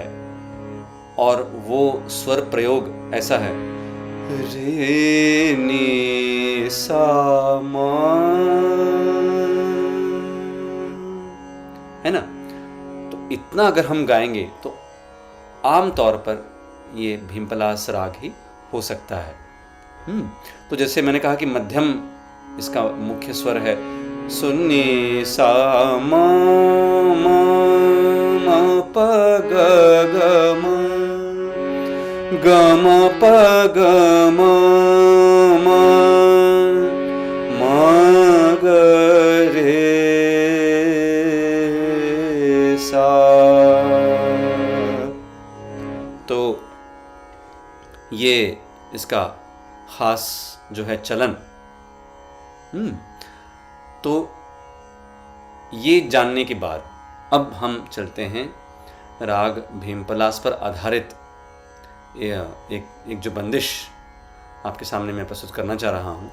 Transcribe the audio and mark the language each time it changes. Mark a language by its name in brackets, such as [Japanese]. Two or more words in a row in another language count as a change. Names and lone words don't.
[Hindi] और वो स्वर प्रयोग ऐसा है, रे नी सा म, है ना। तो इतना अगर हम गाएंगे तो आम तौर पर ये भीमपलास राग ही हो सकता है। तो जैसे मैंने कहा कि मध्यम इसका मुख्य स्वर है, सुन्नी सा म प ग ग म ग म प ग म ग रे सा। तो ये इसका खास जो है चलन। तो ये जानने के बाद अब हम चलते हैं राग भीमपलास पर आधारित एक जो बंदिश आपके सामने मैं प्रस्तुत करना चाह रहा हूँ।